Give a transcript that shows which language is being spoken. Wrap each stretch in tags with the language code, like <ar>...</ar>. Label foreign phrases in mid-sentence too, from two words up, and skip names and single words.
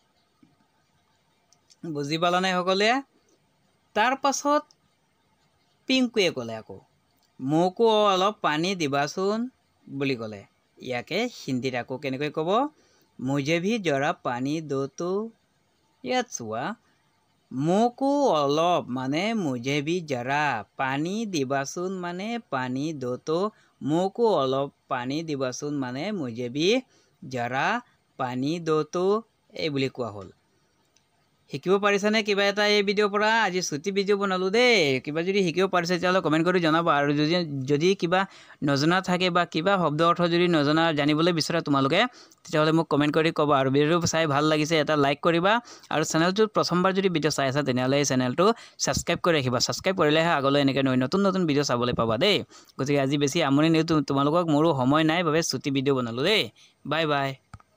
<as>বুজি পালা নাই সকলে তাৰ পাছত পিংকুৱে ক'লে আকৌ মোকো অলপ পানী দিবাচোন বুলি ক'লে ইয়াকে হিন্দীত আকৌ কেনেকৈ ক'ব</as> <hi>मुझे भी जरा पानी दो तो</hi> <as>ইয়াত চোৱা মোকো অলপ মানে</as> <hi>मुझे भी जरा पानी</hi> <as>দিবাচোন মানে</as> <hi>पानी दो तो</hi> <as>মোকো অলপ পানী দিবাচোন মানে</as> <hi>मुझे भी जरा पानी दो तो</hi> <as>এই বুলি কোৱা হ'ল শিকিব পাৰিছানে কিবা এটা এই ভিডিঅ পৰা আজি ছুটি ভিডিঅ বনালো দেই কিবা যদি শিকিব পাৰিছে তেতিয়াহ'লে কমেন্ট কৰি জনাবা আৰু যদি কিবা নজনা থাকে বা কিবা শব্দ অৰ্থ যদি নজনা জানিবলৈ বিচাৰা তোমালোকে তেতিয়াহ'লে মোক কমেন্ট কৰি ক'বা আৰু ভিডিঅ চাই ভাল লাগিছে এটা লাইক কৰিবা আৰু চেনেলটো প্ৰথমবাৰ যদি ভিডিঅ চাই আছা তেনেহ'লে এই চেনেলটো সাবস্ক্ৰাইব কৰি ৰাখিবা সাবস্ক্ৰাইব কৰিলেহে আগলৈ এনেকৈ নতুন নতুন ভিডিঅ চাবলৈ পাবা দেই গতিকে আজি বেছি আমনি নিউ তোমালোকক মোৰো সময় নাই বাবে ছুটি ভিডিঅ বনালো দেই বাই বাই</as>